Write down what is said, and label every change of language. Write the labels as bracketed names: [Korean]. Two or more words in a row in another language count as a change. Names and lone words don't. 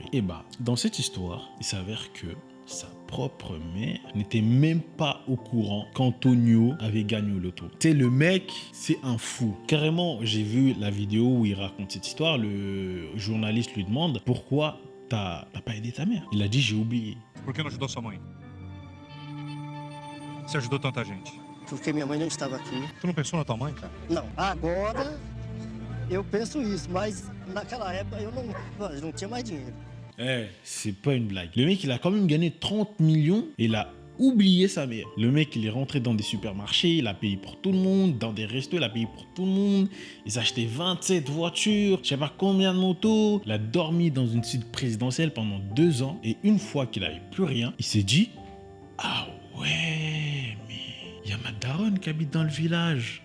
[French] Et bah, dans cette histoire, il s'avère que sa propre mère n'était même pas au courant qu'Antonio avait gagné au loto. Tu sais, le mec, c'est un fou. Carrément, j'ai vu la vidéo où il raconte cette histoire. Le journaliste lui demande pourquoi t'as pas aidé ta mère. Il a dit j'ai oublié. [Portuguese] Por que não ajudou sua mãe? Você ajudou tanta gente. Porque minha mãe não estava aqui. Tu não pensou na tua mãe, cara? Não, agora Eu penso isso, mas naquela época eu não tinha mais dinheiro. [French] C'est pas une blague. Le mec, il a quand même gagné 30 millions et il a oublié sa mère. Le mec, il est rentré dans des supermarchés, il a payé pour tout le monde, dans des restos, il a payé pour tout le monde. Il s'est acheté 27 voitures, je sais pas combien de motos. Il a dormi dans une suite présidentielle pendant 2 ans. Et une fois qu'il avait plus rien, il s'est dit « Ah ouais, mais il y a ma daronne qui habite dans le village.